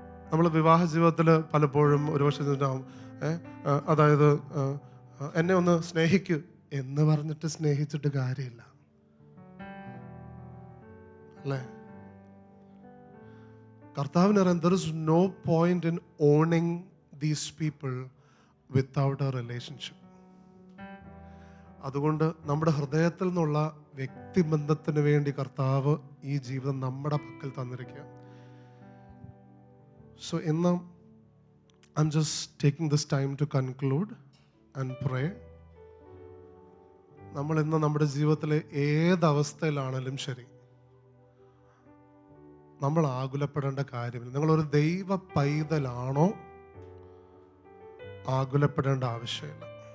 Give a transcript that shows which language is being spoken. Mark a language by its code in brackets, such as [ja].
[ml] നമ്മൾ വിവാഹ ജീവിതത്തിൽ പലപ്പോഴും ഒരുപക്ഷെ അതായത് എന്നെ ഒന്ന് സ്നേഹിക്കൂ എന്ന് പറഞ്ഞിട്ട് സ്നേഹിച്ചിട്ട് കാര്യമില്ല, അല്ലേ? കർത്താവിനറിയാം, [en] there is no point in owning these people without a relationship. [ml] അതുകൊണ്ട് നമ്മുടെ ഹൃദയത്തിൽ നിന്നുള്ള വ്യക്തിബന്ധത്തിന് വേണ്ടി കർത്താവ് ഈ ജീവിതം നമ്മുടെ പക്കൽ തന്നിരിക്കുക. [en] So [ml] ഇന്ന് [en] I'm just taking this time to conclude and pray. [ml] നമ്മൾ ഇന്ന് നമ്മുടെ ജീവിതത്തിലെ ഏതവസ്ഥയിലാണെങ്കിലും ശരി, നമ്മൾ ആകുലപ്പെടേണ്ട കാര്യമില്ല. നിങ്ങളൊരു ദൈവ പൈതലാണോ ആകുലപ്പെടേണ്ട ആവശ്യമില്ല.